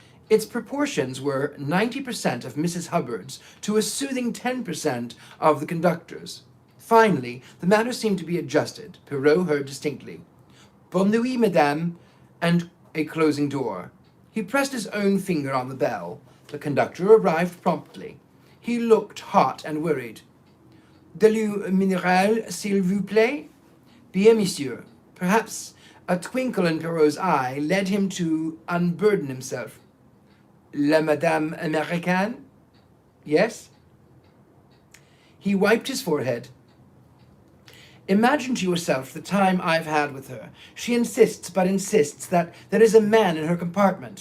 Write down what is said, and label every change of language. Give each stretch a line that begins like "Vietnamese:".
English: Its proportions were 90% of Mrs. Hubbard's to a soothing 10% of the conductor's. Finally, the matter seemed to be adjusted. Poirot heard distinctly,
French: "Bonne nuit, madame,"
English: and a closing door. He pressed his own finger on the bell. The conductor arrived promptly. He looked hot and worried.
French: "De l'eau minérale, s'il vous plaît?" "Bien, monsieur."
English: Perhaps a twinkle in Poirot's eye led him to unburden himself.
French: "La madame américaine?"
English: "Yes." He wiped his forehead. "Imagine to yourself the time I've had with her. She insists that there is a man in her compartment.